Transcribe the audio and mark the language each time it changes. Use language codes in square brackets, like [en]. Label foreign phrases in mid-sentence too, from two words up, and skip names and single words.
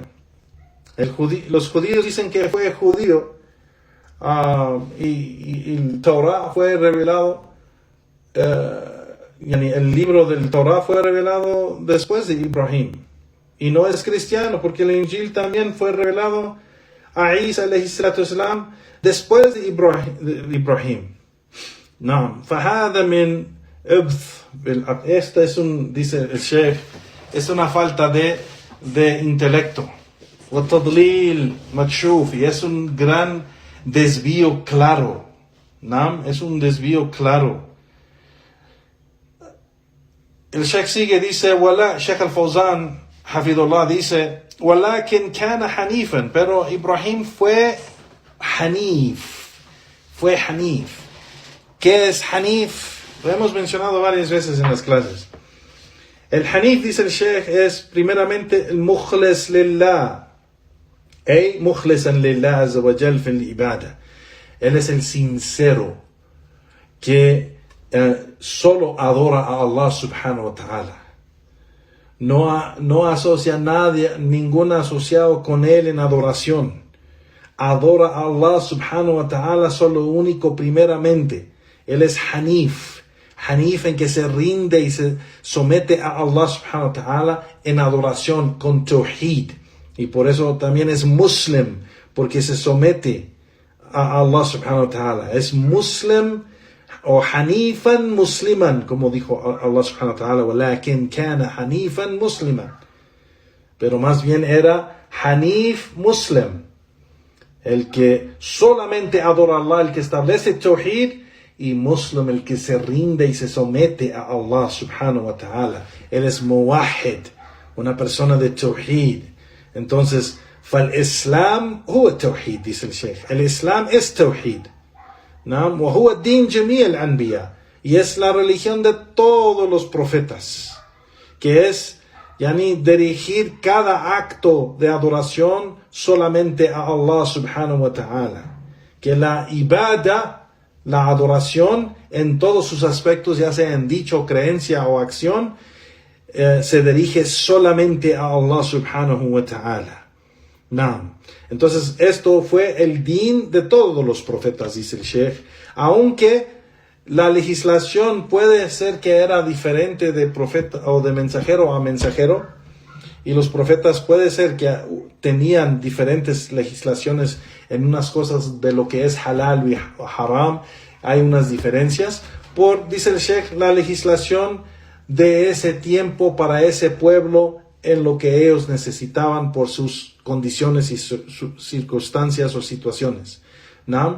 [es] Los judíos dicen que fue judío, y el Torah fue revelado, el libro del Torah fue revelado después de Ibrahim. Y no es cristiano, porque el Injil también fue revelado a Isa [ar] عليه الصلاة والسلام [es] después de Ibrahim. [ar] No, فهذا من العبث. [es] Esta es dice el Sheikh, es una falta de intelecto. [ar] وتضليل مكشوف, [es] y es un gran desvío claro. ¿No? Es un desvío claro. El Sheikh sigue, dice, Sheikh al-Fawzan Hafidullah dice, [ar] ولكن كان حنيفا, [es] pero Ibrahim fue hanif. ¿Qué es hanif? Lo hemos mencionado varias veces en las clases. El hanif, dice el Sheikh, es primeramente el [ar] مخلص لله مخلصا لله عز وجل في العبادة. [es] Él es el sincero que solo adora a [ar] الله سبحانه وتعالى. [es] No asocia a nadie, ningún asociado con él en adoración. Adora a [ar] الله سبحانه وتعالى [es] solo único primeramente. Él es hanif en que se rinde y se somete a [ar] الله سبحانه وتعالى [es] en adoración con tawhid. Y por eso también es muslim, porque se somete a [ar] الله سبحانه وتعالى. [es] Es muslim o [ar] حنيفا مسلما, [es] como dijo [ar] الله سبحانه وتعالى, ولكن كان حنيفا مسلما. [es] Pero más bien era [ar] حنيف مسلم, [es] el que solamente adora a Allah, el que establece tawhid, y muslim, el que se rinde y se somete a [ar] الله سبحانه وتعالى. [es] Él es muwahid, una persona de tawhid. Entonces, [ar] فالإسلام هو التوحيد, [es] dice el Sheikh. El Islam es tawhid. ¿No? [ar] وهو الدين جميع الأنبياء, [es] y es la religión de todos los profetas, que es dirigir cada acto de adoración solamente a [ar] الله سبحانه وتعالى. [es] Que la ibada, la adoración en todos sus aspectos, ya sea en dicho, creencia o acción, se dirige solamente a [ar] الله سبحانه وتعالى. [es] No. Entonces esto fue el din de todos los profetas, dice el Sheikh, aunque la legislación puede ser que era diferente de profeta o de mensajero a mensajero, y los profetas puede ser que tenían diferentes legislaciones en unas cosas de lo que es halal y haram, hay unas diferencias, dice el Sheikh, la legislación de ese tiempo para ese pueblo en lo que ellos necesitaban por sus condiciones y sus circunstancias o situaciones, ¿no?